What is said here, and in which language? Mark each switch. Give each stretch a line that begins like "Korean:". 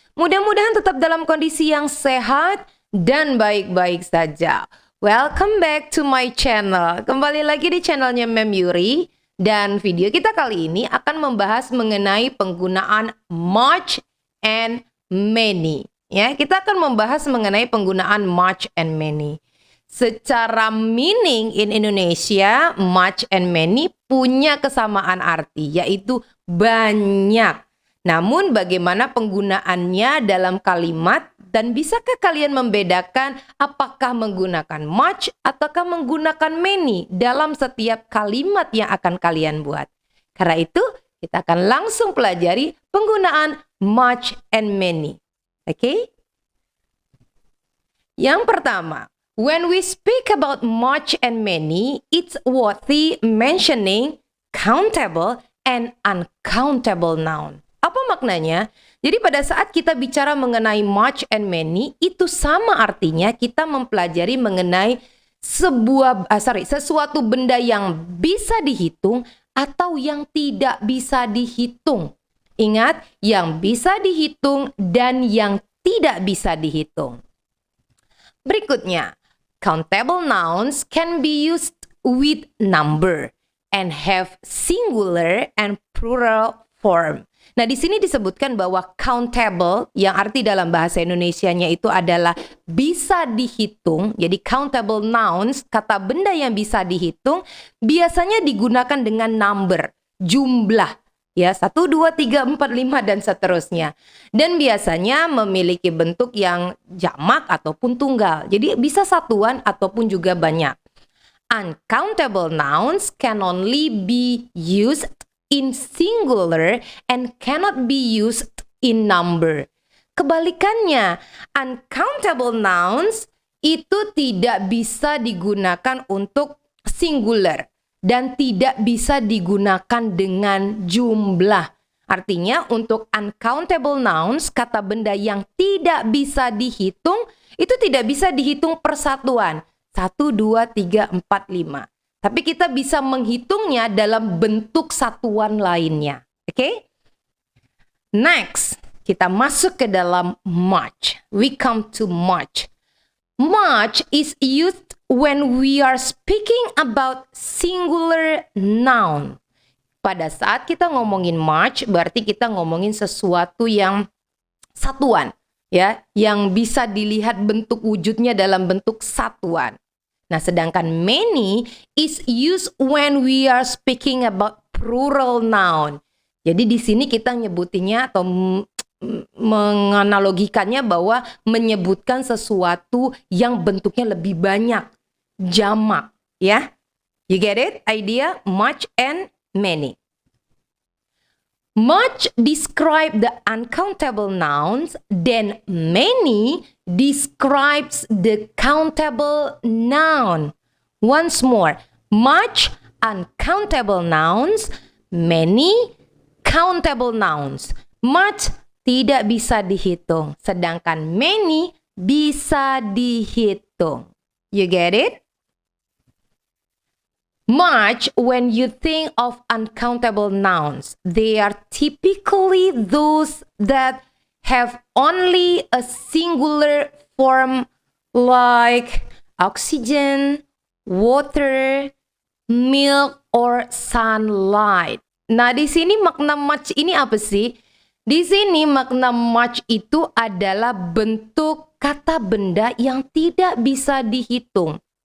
Indonesian: Mudah-mudahan tetap dalam kondisi yang sehat dan baik-baik saja.
English: Welcome back to my channel.
Indonesian: Kembali lagi di channelnya Mem Yuri. Dan video kita kali ini akan membahas mengenai penggunaan much and many. Ya, kita akan membahas mengenai penggunaan much and many. Secara
English: meaning in Indonesia,
Indonesian: much and many punya kesamaan arti, yaitu banyak. Namun bagaimana penggunaannya dalam kalimat, dan bisakah kalian membedakan apakah menggunakan much ataukah menggunakan many dalam setiap kalimat yang akan kalian buat? Karena itu, kita akan langsung pelajari penggunaan much and many. Oke? Yang pertama,
English: when we speak about much and many, it's worthy mentioning countable and uncountable noun.
Indonesian: Apa maknanya? Jadi pada saat kita bicara mengenai much and many, itu sama artinya kita mempelajari mengenai sesuatu benda yang bisa dihitung atau yang tidak bisa dihitung. Ingat, yang bisa dihitung dan yang tidak bisa dihitung. Berikutnya,
English: countable nouns can be used with number and have singular and plural form.
Indonesian: Nah, di sini disebutkan bahwa countable yang arti dalam bahasa Indonesianya itu adalah bisa dihitung. Jadi countable nouns, kata benda yang bisa dihitung, biasanya digunakan dengan number, jumlah. Ya, 1, 2, 3, 4, 5 dan seterusnya. Dan biasanya memiliki bentuk yang jamak ataupun tunggal. Jadi bisa satuan ataupun juga banyak.
English: Uncountable nouns can only be used in singular and cannot be used in number.
Indonesian: Kebalikannya, uncountable nouns itu tidak bisa digunakan untuk singular dan tidak bisa digunakan dengan jumlah. Artinya untuk uncountable nouns, kata benda yang tidak bisa dihitung, itu tidak bisa dihitung persatuan. 1, 2, 3, 4, 5. Tapi kita bisa menghitungnya dalam bentuk satuan lainnya. Oke? Next, kita masuk ke dalam much.
English: We come to much. Much is used when we are speaking about singular noun.
Indonesian: Pada saat kita ngomongin much, berarti kita ngomongin sesuatu yang satuan, ya, yang bisa dilihat bentuk wujudnya dalam bentuk satuan. Nah, sedangkan
English: many is used when we are speaking about plural noun.
Indonesian: Jadi di sini kita nyebutinnya atau menganalogikannya bahwa menyebutkan sesuatu yang bentuknya lebih banyak, jamak, ya.
English: You get it? Idea much and many. Much describe the uncountable nouns, then many describes the countable noun. Once more, much uncountable nouns, many countable nouns.
Indonesian: Much tidak bisa dihitung, sedangkan many bisa dihitung.
English: You get it? Much, when you think of uncountable nouns, they are typically those that have only a singular form like oxygen, water, milk, or sunlight.
Indonesian: Nah, di sini makna much ini apa sih? Di sini makna much itu adalah bentuk kata benda yang tidak bisa dihitung.